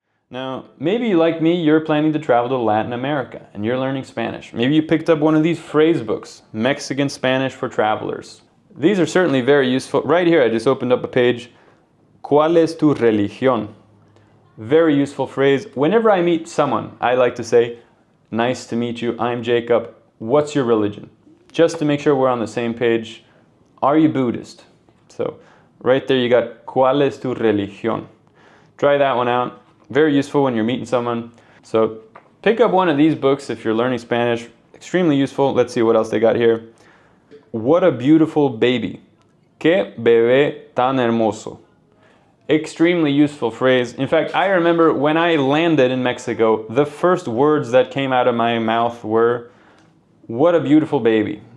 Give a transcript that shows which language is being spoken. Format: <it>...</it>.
<en>Now, maybe like me, you're planning to travel to Latin America and you're learning Spanish. Maybe you picked up one of these phrase books, Mexican Spanish for Travelers. These are certainly very useful. Right here, I just opened up a page,</en> <es>¿Cuál es tu religión?</es> <en>Very useful phrase. Whenever I meet someone, I like to say, nice to meet you, I'm Jacob, what's your religion? Just to make sure we're on the same page, are you Buddhist? So right there you got,</en> <es>¿Cuál es tu religión?</es> <en>Try that one out. Very useful when you're meeting someone. So pick up one of these books if you're learning Spanish. Extremely useful. Let's see what else they got here. What a beautiful baby.</en> <es>Qué bebé tan hermoso.</es> <en>Extremely useful phrase. In fact, I remember when I landed in Mexico, the first words that came out of my mouth were, what a beautiful baby.</en>